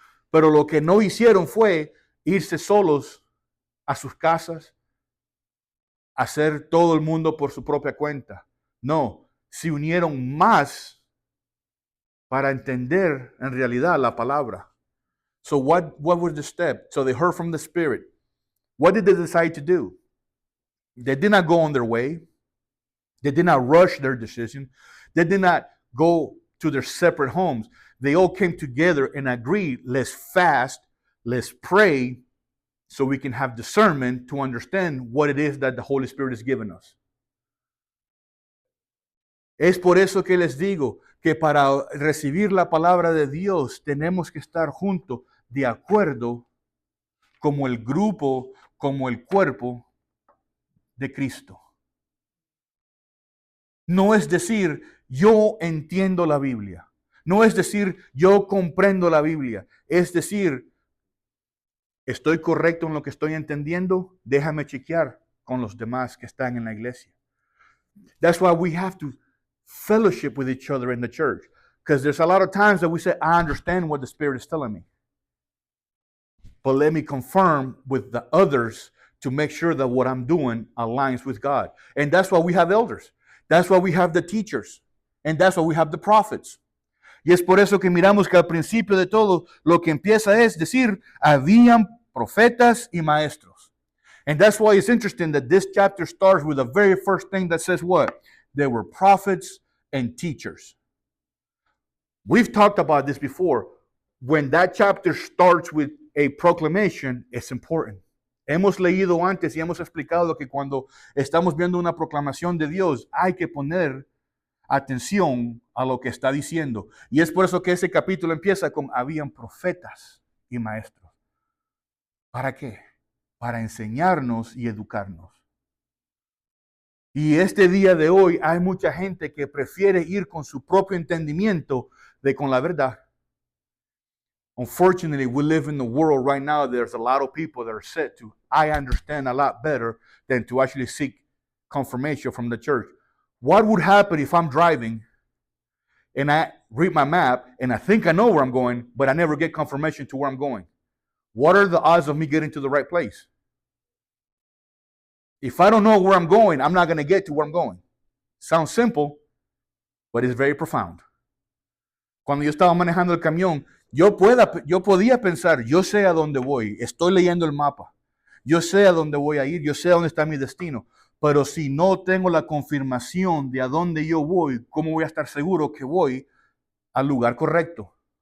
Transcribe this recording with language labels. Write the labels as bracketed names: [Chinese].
[Spanish] Pero lo que no hicieron fue irse solos a sus casas, hacer todo el mundo por su propia cuenta. No, se unieron más para entender en realidad la palabra. [English] So what was the step? So they heard from the Spirit. What did they decide to do? They did not go on their way. They did not rush their decision. They did not go to their separate homes. They all came together and agreed, let's fast, let's pray, so we can have discernment to understand what it is that the Holy Spirit has given us. [Spanish] Es por eso que les digo que para recibir la palabra de Dios tenemos que estar juntos de acuerdo como el grupo, como el cuerpo de Cristo. No es decir, yo entiendo la Biblia. No es decir, yo comprendo la Biblia. Es decir, ¿estoy correcto en lo que estoy entendiendo? Déjame chequear con los demás que están en la iglesia. [English] That's why we have to fellowship with each other in the church. Because there's a lot of times that we say, I understand what the Spirit is telling me. But let me confirm with the others to make sure that what I'm doing aligns with God. And that's why we have elders. That's why we have the teachers. And that's why we have the prophets. [Spanish] Y es por eso que miramos que al principio de todo lo que empieza es decir, habían profetas y maestros. [English] And that's why it's interesting that this chapter starts with the very first thing that says what? There were prophets and teachers. We've talked about this before. When that chapter starts with a proclamation, it's important. [Spanish] Hemos leído antes y hemos explicado que cuando estamos viendo una proclamación de Dios, hay que poner atención a lo que está diciendo. Y es por eso que ese capítulo empieza con habían profetas y maestros. ¿Para qué? Para enseñarnos y educarnos. Y este día de hoy hay mucha gente que prefiere ir con su propio entendimiento de con la verdad. [English] Unfortunately, we live in the world right now. There's a lot of people that are set to, I understand a lot better than to actually seek confirmation from the church. What would happen if I'm driving and I read my map and I think I know where I'm going, but I never get confirmation to where I'm going? What are the odds of me getting to the right place? If I don't know where I'm going, I'm not going to get to where I'm going. Sounds simple, but it's very profound. [Spanish] Cuando yo estaba manejando el camión, yo podía pensar, yo sé a dónde voy, estoy leyendo el mapa, yo sé a dónde voy a ir, yo sé a dónde está mi destino, pero si no tengo la confirmación de a dónde yo voy, ¿cómo voy a estar seguro que voy al lugar correcto.